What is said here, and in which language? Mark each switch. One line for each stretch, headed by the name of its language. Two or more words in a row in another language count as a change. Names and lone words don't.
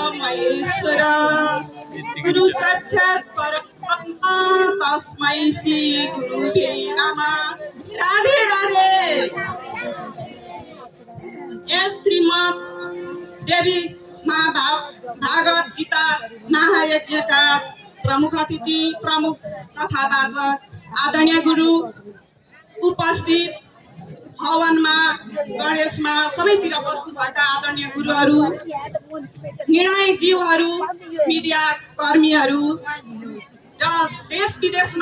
Sanskrit: महेश्वर गुरु साक्षात् परब्रह्म तस्मै श्री गुरुवे नमः।
Nepali: राधे राधे। यस श्रीमद् देवी भागवत गीता महायज्ञका प्रमुख अतिथि प्रमुख कथावाचक आदरणीय गुरु उपस्थित हवनमा गणेशमा सबैतिर बस्नुभएका आदरणीय गुरुहरू, निर्णायक जीवहरू, मिडिया कर्मीहरू र देश विदेशमा